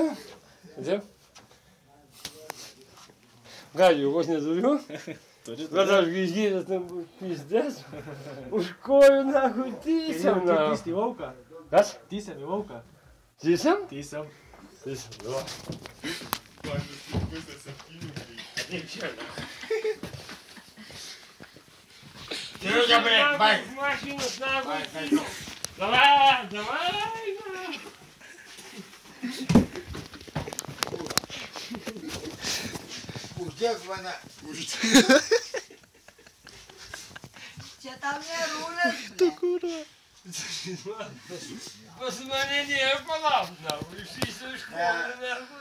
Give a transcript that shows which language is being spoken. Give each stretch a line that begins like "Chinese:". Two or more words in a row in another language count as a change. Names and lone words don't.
Lithuanian: Taip? Gal jėgos neturiu? Bet aš išgydęs tam pizdės. Už kojų, nahu, tysam, nahu. Tysti į lauką. Kas? Tysam į lauką. Tysam? Tysam. Tysam, jo. Taip čia, na.
Russian: Серега, блядь, бай. Машину с ногой. Бай, ну. Давай, давай.
Lithuanian: Uždėk mane. Čia tau nerūlės, Tu ble. kurva. Pas mane nėra palauk, na. Išsižiau iš kojų, nahu.